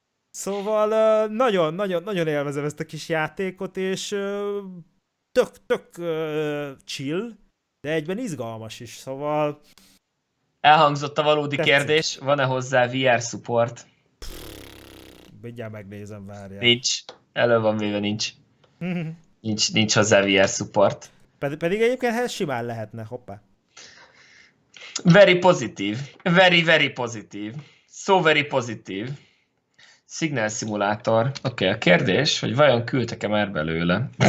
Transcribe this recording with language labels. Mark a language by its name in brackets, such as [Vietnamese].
[Hungarian] Szóval nagyon-nagyon-nagyon élvezem ezt a kis játékot, és tök-tök chill, de egyben izgalmas is, szóval... Elhangzott a valódi kérdés, van-e hozzá VR support? Mindjárt megnézem, várjál. Nincs, elő van véve nincs. Nincs hozzá VR support. Pedig egyébként ez simán lehetne, hoppá. [English] Very positive, very, very positive. So very positive. Signal szimulátor. [Hungarian] Oké, a kérdés, hogy vajon küldtek-e már belőle?